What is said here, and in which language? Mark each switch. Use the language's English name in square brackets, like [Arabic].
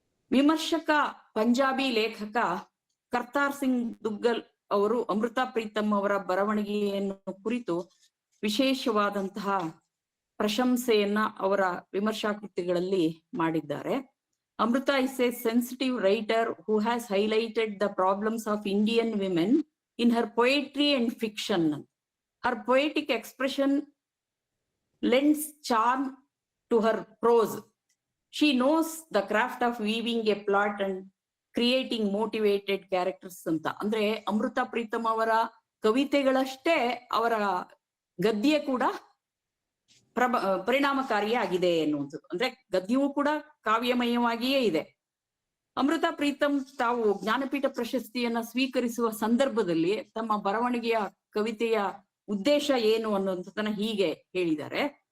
[Kannada] ವಿಮರ್ಶಕ, ಪಂಜಾಬಿ ಲೇಖಕ ಕರ್ತಾರ್ ಸಿಂಗ್ ದುಗ್ಗಲ್ ಅವರು ಅಮೃತಾ ಪ್ರೀತಮ್ ಅವರ ಬರವಣಿಗೆಯನ್ನು ಕುರಿತು ವಿಶೇಷವಾದಂತಹ ಪ್ರಶಂಸೆಯನ್ನ ಅವರ ವಿಮರ್ಶಾ ಕೃತಿಗಳಲ್ಲಿ ಮಾಡಿದ್ದಾರೆ. [English] Amrita is a sensitive writer who has highlighted the problems of Indian women in her poetry and fiction. Her poetic expression lends charm to her prose. She knows the craft of weaving a plot and creating motivated characters ಅಂತ. [Kannada] ಅಂದ್ರೆ ಅಮೃತಾ ಪ್ರೀತಮ್ ಅವರ ಕವಿತೆಗಳಷ್ಟೇ ಅವರ ಗದ್ಯ ಕೂಡ ಪರಿಣಾಮಕಾರಿಯಾಗಿದೆ ಎನ್ನುವಂಥದ್ದು. ಅಂದ್ರೆ ಗದ್ಯವೂ ಕೂಡ ಕಾವ್ಯಮಯವಾಗಿಯೇ ಇದೆ. ಅಮೃತಾ ಪ್ರೀತಮ್ ತಾವು ಜ್ಞಾನಪೀಠ ಪ್ರಶಸ್ತಿಯನ್ನ ಸ್ವೀಕರಿಸುವ ಸಂದರ್ಭದಲ್ಲಿ ತಮ್ಮ ಬರವಣಿಗೆಯ ಕವಿತೆಯ ಉದ್ದೇಶ ಏನು ಅನ್ನುವಂಥದ್ದನ್ನ ಹೀಗೆ ಹೇಳಿದ್ದಾರೆ.